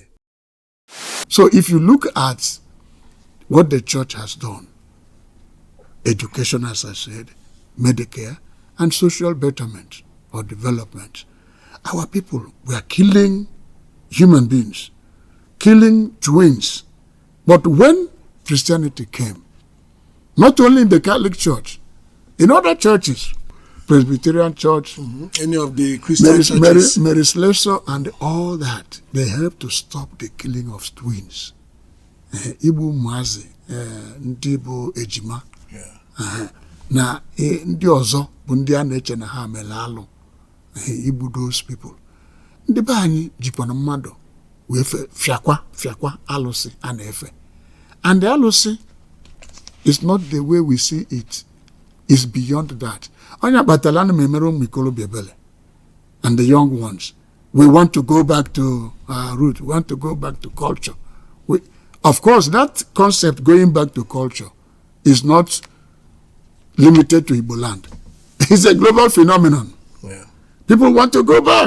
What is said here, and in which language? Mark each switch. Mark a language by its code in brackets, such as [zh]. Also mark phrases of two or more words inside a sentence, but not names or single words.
[en] So if you look at what the church has done, education, as I said, Medicare, and social betterment or development, our people were killing human beings, killing twins. But when Christianity came, not only in the Catholic Church, in other churches, Presbyterian Church, any of the Christian churches, Mary's Lesser, and all that, they helped to stop the killing of twins. [ig] Igbo Mazi, Ndigbo Ejima. Na ndị ọzọ bụ ndị a na-eche na ha mere alụ, igbu [en] those people. [ig] Ndị be anyị jikwa na mmadụ wee fiakwa alụsị a na-efe. [en] And the alụsị is not the way we see it. It's beyond that. [ig] Onye kpatara na memere ụmụ ikolobịa ebele [en] and the young ones. We want to go back to our root. We want to go back to culture. Of course, that concept going back to culture is not limited to Igbo land. It's a global phenomenon. Yeah. People want to go back.